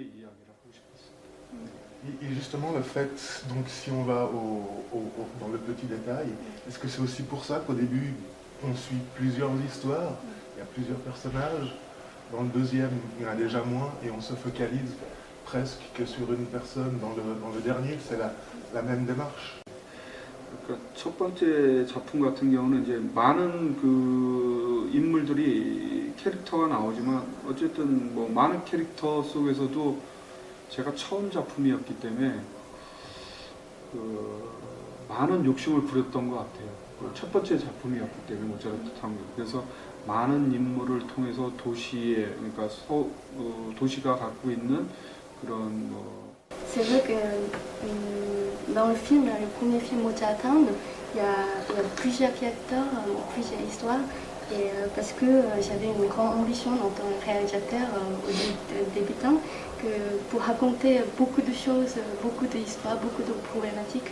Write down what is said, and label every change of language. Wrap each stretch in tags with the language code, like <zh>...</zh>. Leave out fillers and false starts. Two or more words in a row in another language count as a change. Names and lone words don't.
<fr>Et justement, le fait, donc si on va dans le petit détail, est-ce que c'est aussi pour ça qu'au début, on suit plusieurs histoires, il y a plusieurs personnages, dans le deuxième, il y en a déjà moins, et on se focalise presque que sur une personne. Dans le dernier, c'est la même démarche.</fr> <ko>그러니까 첫 번째 작품 같은 경우는 이제 많은 그 인물들이 캐릭터가 나오지만 어쨌든 뭐 많은 캐릭터 속에서도 제가 처음 작품이었기 때문에 그 많은 욕심을 부렸던 것 같아요. 첫 번째 작품이었기 때문에 모차르트 탐구. 그래서 많은 인물을 통해서 그러니까 도시가 갖고 있는 그런</ko> <fr>C'est vrai que dans le film, le premier film Mozart, il y a plusieurs caractères, plusieurs histoires. Et parce que j'avais une grande ambition en tant que réalisateur au débutant, que pour raconter beaucoup de choses, beaucoup d'histoires, beaucoup de problématiques.</fr>